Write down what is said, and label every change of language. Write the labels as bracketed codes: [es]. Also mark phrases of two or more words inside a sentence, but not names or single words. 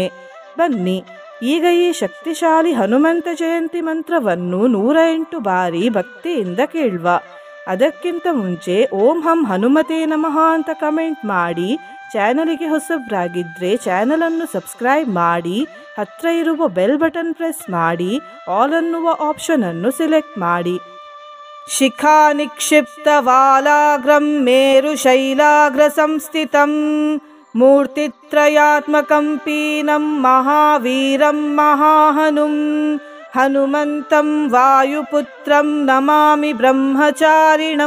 [kn] ಬನ್ನಿ ಈಗ ಈ ಶಕ್ತಿಶಾಲಿ ಹನುಮಂತ ಜಯಂತಿ ಮಂತ್ರವನ್ನು 108 ಬಾರಿ ಭಕ್ತಿಯಿಂದ ಕೇಳುವ. ಅದಕ್ಕಿಂತ ಮುಂಚೆ [sa] ಓಂ ಹಂ ಹನುಮತೆ ನಮಃ [kn] ಅಂತ ಕಮೆಂಟ್ ಮಾಡಿ. ಚಾನಲಿಗೆ ಹೊಸಬ್ರಾಗಿದ್ದರೆ ಚಾನಲನ್ನು ಸಬ್ಸ್ಕ್ರೈಬ್ ಮಾಡಿ. ಹತ್ರ ಇರುವ [en] bell button press [kn] ಮಾಡಿ. ಆಲ್ ಅನ್ನುವ ಆಪ್ಷನ್ ಅನ್ನು ಸೆಲೆಕ್ಟ್ ಮಾಡಿ. [sa] ಶಿಖಾ ನಿಕ್ಷಿಪ್ತ ವಾಲಾಗ್ರಂ ಮೇರು ಶೈಲಾಗ್ರ ಸಂಸ್ಥಿತಂ ಮೂರ್ತಿತ್ರಯಾತ್ಮಕಂ ಪೀನಂ ಮಹಾವೀರಂ ಮಹಾಹನುಂ ಹನುಮಂತಂ ವಾಯುಪುತ್ರಂ ನಮಾಮಿ ಬ್ರಹ್ಮಚಾರಿಣಂ.